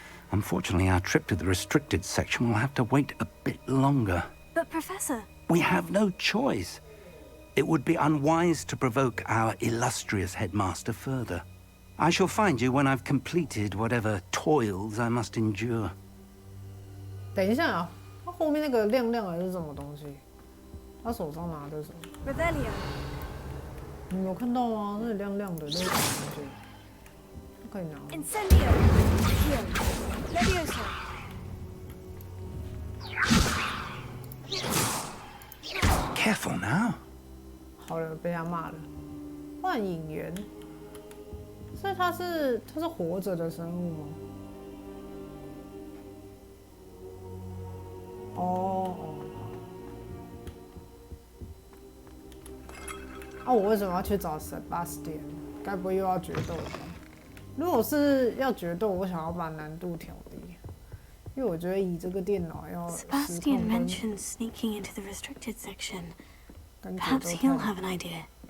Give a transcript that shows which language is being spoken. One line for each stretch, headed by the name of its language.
English: Unfortunately, our trip to the restricted section will have to wait a bit longer. But, Professor... We have no choice. It would be unwise to provoke our illustrious headmaster further. I shall find you when I've completed whatever toils I must endure.
Chinese: 等一下啊，他后面那个亮亮的是什么东西？他手上拿的是什么？
English: Revelio.
Chinese: 你没有看到吗？那亮亮的那是什么东西？可以拿。
English: Incendio. Here. Levioso. Careful now.
Chinese: 好了，被他骂了。幻影猿，所以他是活着的生物吗？哦。啊，我为什么要去找 Sebastian？ 该不会又要决斗吧？如果是要决斗，我想要把难度调低，因为我觉得以这个电脑要。
English: Sebastian mentioned sneaking into the restricted section. Perhaps he'll have an idea.